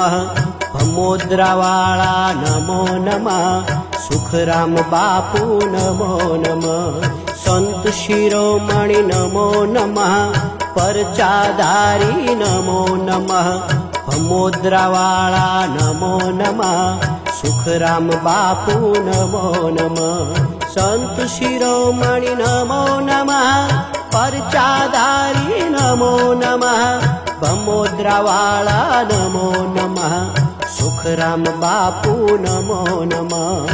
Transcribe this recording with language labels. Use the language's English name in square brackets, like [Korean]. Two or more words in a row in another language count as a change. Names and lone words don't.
[Sanskrit] ભમોદરાવાળા નમો નમઃ સુખરામ બાપુ નમો નમઃ સંત શિરોમણિ નમો નમઃ પરચાધારી નમો નમઃ ભમોદરાવાળા નમો નમઃ सुखराम बापू नमो नमः। संत शिरोमणि नमो नमः। परचाधारी नमो नमः। बमोद्रावाला नमो नमः। सुखराम बापू नमो नमः।